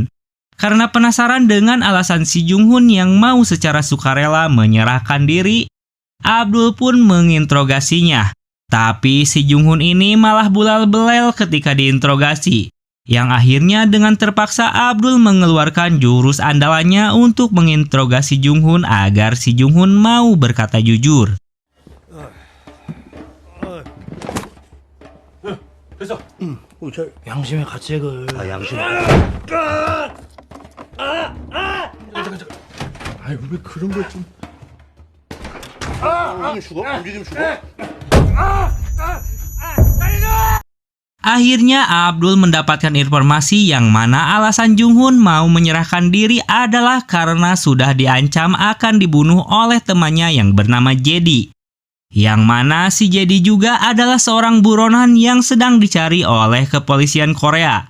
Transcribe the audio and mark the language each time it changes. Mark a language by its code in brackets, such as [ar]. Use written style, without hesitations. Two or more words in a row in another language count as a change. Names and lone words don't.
[id] Karena penasaran dengan alasan si Jung-hun yang mau secara sukarela menyerahkan diri, Abdul pun menginterogasinya. Tapi si Jung-hun ini malah bulal belel ketika diinterogasi, yang akhirnya dengan terpaksa Abdul mengeluarkan jurus andalannya untuk menginterogasi Jung-hun agar si Jung-hun mau berkata jujur. [ko] 그래서 양심의 가책을 양심. 아이고 왜 그런 걸 좀. 우리 좀 죽어? 우리 좀 죽어? [id] Akhirnya Abdul mendapatkan informasi yang mana alasan Jung-hun mau menyerahkan diri adalah karena sudah diancam akan dibunuh oleh temannya yang bernama Jedi. Yang mana si Jedi juga adalah seorang buronan yang sedang dicari oleh kepolisian Korea.